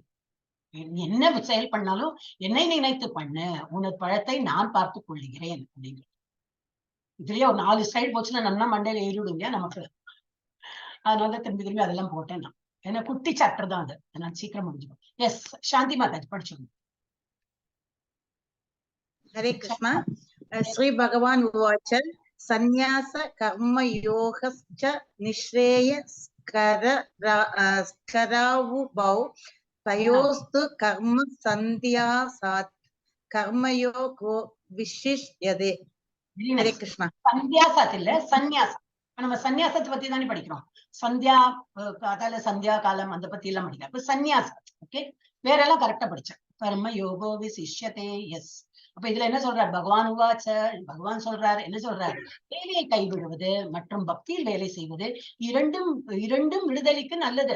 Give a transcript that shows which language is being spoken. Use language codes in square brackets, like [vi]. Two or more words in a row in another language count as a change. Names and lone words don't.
[ta] என்ன செயல் பண்ணாலும் என்னை நினைத்து பண்ணு. உனது பழத்தை நான் பார்த்துக் கொள்ளுகிறேன் அப்படின்னு. இதுலயே ஒரு 4 ஸ்லைடு போச்சுன்னா நல்லா மண்டையில ஏறிவிடுங்க நமக்கு. அதனால திரும்பி திரும்பி அதெல்லாம் போட்டேன் நான். ஏன்னா குட்டி சாப்டர் தான் அது. அதனால சீக்கிரம் முடிஞ்சுக்கும். எஸ் சாந்தி மாதாஜி படிச்சுக்கணும். [sa] हरे कृष्ण। श्री भगवान उवाच संन्यास कर्मयोगश्च निःश्रेयस्करावुभौ तयोस्तु कर्म सन्ध्यासात् कर्मयोगो विशिष्यते। हरे कृष्ण। [ta] சந்தியாசாத் இல்ல, சந்நியாசம். நம்ம சந்நியாசத்தை பத்தி தானே படிக்கிறோம். சந்தியா காலம் அந்த பத்தி எல்லாம் படிக்கிறோம். அப்ப சந்நியாசம். ஓகே, வேற எல்லாம் கரெக்டா படிச்சேன். [sa] कर्म योगो विशिष्यते. [ta] எஸ், அப்ப இதுல என்ன சொல்றார் [sa] भगवान उवाच, [ta] பகவான் சொல்றாரு, என்ன சொல்றாரு, வேலையை கைவிடுவது மற்றும் பக்தியில் வேலை செய்வது இரண்டும் இரண்டும் விடுதலைக்கு நல்லது.